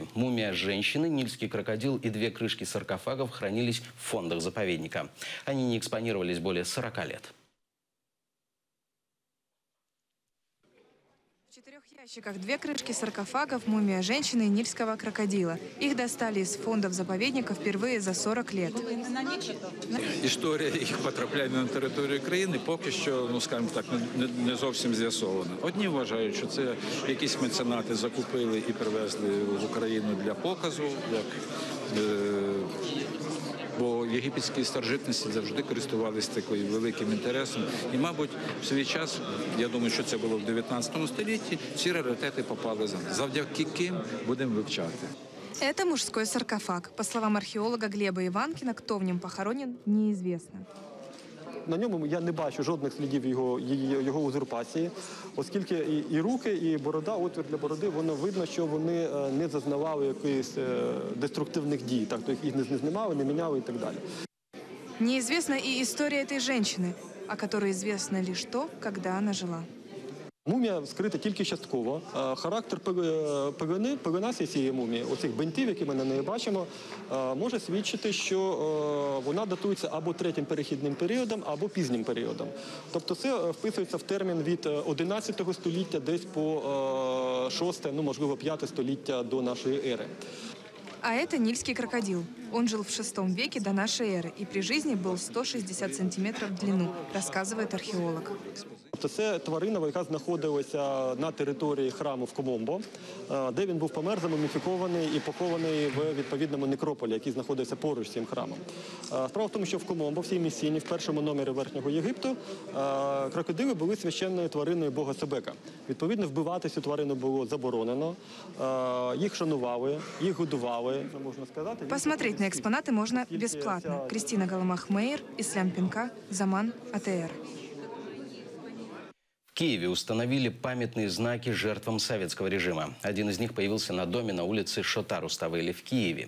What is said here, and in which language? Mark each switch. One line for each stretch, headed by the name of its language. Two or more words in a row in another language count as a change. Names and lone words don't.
Russian: Мумия женщины, нильский крокодил и 2 крышки саркофагов хранились в фондах заповедника. Они не экспонировались более 40 лет. В 4 ящиках 2 крышки саркофагов, мумия женщины и нильского крокодила. Их достали из фондов заповедника впервые за 40 лет.
Ukrainian: Історія їх потрапляння на територію країни поки що, скажімо так, не зовсім з'ясована. Одні вважають, що це якісь меценати закупили і привезли в Україну для показу, бо єгипетські старожитності завжди користувалися таким великим інтересом. І, мабуть, в свій час, я думаю, що це було в 19 столітті, ці раритети попали за нас. Завдяки ким будемо вивчати.
Russian: Это мужской саркофаг. По словам археолога Глеба Иванкина, кто в нем похоронен, неизвестно.
Ukrainian: На ньому я не бачу жодних слідів його узурпації, оскільки і руки, і борода, отвір для бороди, воно видно, що вони не зазнавали якихось деструктивних дій, тобто їх не знімали, не міняли і так далі.
Russian: Неизвестна и история этой женщины, о которой известно лишь то, когда она жила.
Ukrainian: Мумія вскрита тільки частково. Характер пеленації цієї мумії, оцих бинтів, які ми на неї бачимо, може свідчити, що вона датується або 3-м перехідним періодом, або пізнім періодом. Тобто це вписується в термін від 11 століття десь по 6, можливо, 5 століття до нашої ери.
Russian: А это нильский крокодил. Он жил в VI веке до нашей эры и при жизни был 160 сантиметров в длину, рассказывает археолог.
Ukrainian: Це тварина, яка знаходилася на території храму в Комомбо, де він був помер, замуміфікований і похований в відповідному некрополі, який знаходився поруч з цим храмом. Справа в тому, що в Комомбо, в цій місцині, в першому номері Верхнього Єгипту, крокодили були священною твариною бога Себека. Відповідно, вбивати цю тварину було заборонено, їх шанували, їх годували.
Russian: Посмотреть на экспонаты можно бесплатно. Кристина Галамах-Мейер, Ислам Пинка, Заман, АТР. В Киеве установили памятные знаки жертвам советского режима. Один из них появился на доме на улице Шота Руставели в Киеве.